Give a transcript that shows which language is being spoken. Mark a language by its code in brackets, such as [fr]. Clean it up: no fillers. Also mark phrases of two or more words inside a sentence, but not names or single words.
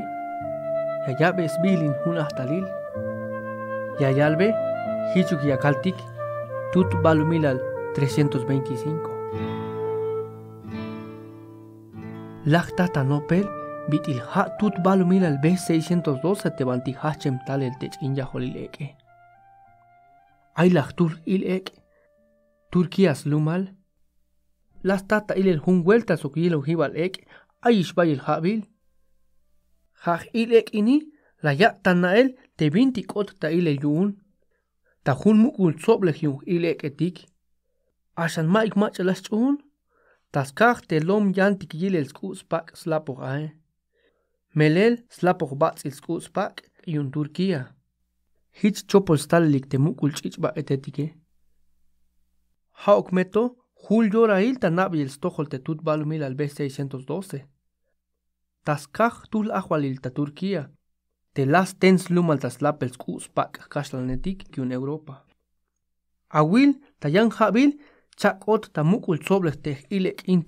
[tzh] Ya yabe sbilin hun ahtalil. Ya yalbe hichuk yakaltik tut balo milal 325. Lachtata nopel bitil ha tut balo milal B612 te banti hachem tal el tech inya holil eke. Ay lachtur il ek Turquías lumal. Las tata il el hun vueltas o kilo hibal ek ayish bayil habil. Haj il ek ini la ya tanael te 20 kot ta il el yun. Ta hun mukul soble hiu il ek etik. Ashan maik mach las chun. Tas kach te lom yantik yil el skus pak slapor ae. Melel slapor bats il skus pak yun Turquía. Hich chopol stalik te mukul chichba etetike. Hauk meto, Julio Rail tanabi el stohol te tut balumil al B612. Taskaj tul ahualil ta Turquía. Te las tens lumal tas lapel skus pak kashlanetik kiun Europa. Awil tayan habil chakot ta mukul soble te ilek into.